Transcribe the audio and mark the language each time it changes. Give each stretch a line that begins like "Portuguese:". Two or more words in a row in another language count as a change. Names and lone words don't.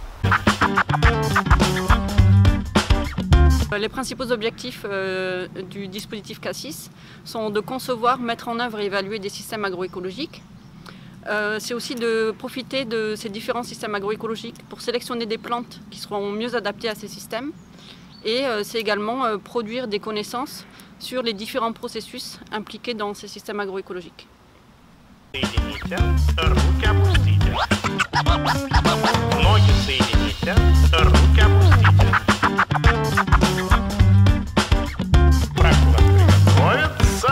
French: Les principaux objectifs du dispositif Cassis sont de concevoir, mettre en œuvre et évaluer des systèmes agroécologiques. C'est aussi de profiter de ces différents systèmes agroécologiques pour sélectionner des plantes qui seront mieux adaptées à ces systèmes. Et c'est également produire des connaissances sur les différents processus impliqués dans ces systèmes agroécologiques.
Russian: Соедините, руки опустите. Ноги соедините, руки опустите. Прошу вас приготовиться.